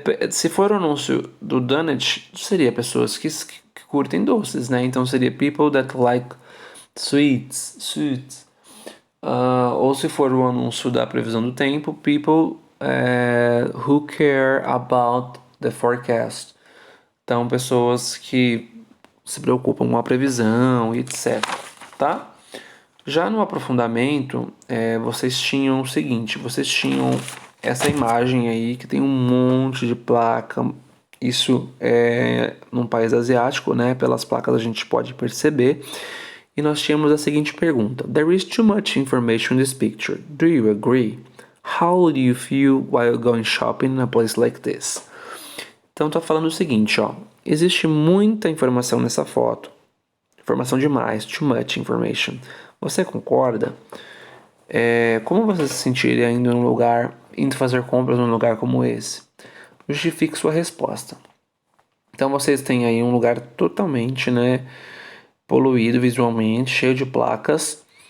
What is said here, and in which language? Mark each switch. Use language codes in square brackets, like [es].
[pt] Se for o anúncio do donut, seria pessoas que curtem doces, né? Então seria [en] people that like sweets. [pt] Ou se for o anúncio da previsão do tempo, [en] people who care about the forecast. [pt] Então, pessoas que se preocupam com a previsão e etc. Tá? Já no aprofundamento, vocês tinham o seguinte: vocês tinham essa imagem aí que tem um monte de placa. Isso é num país asiático, né? Pelas placas a gente pode perceber. E nós tínhamos a seguinte pergunta: [en] There is too much information in this picture. Do you agree? How do you feel while going shopping in a place like this? [pt] Então tá falando o seguinte, ó. Existe muita informação nessa foto. Informação demais, [en] too much information. [pt] Você concorda? Como você se sentiria indo fazer compras num lugar como esse? Justifique sua resposta. Então vocês têm aí um lugar totalmente, né, poluído visualmente, cheio de placas.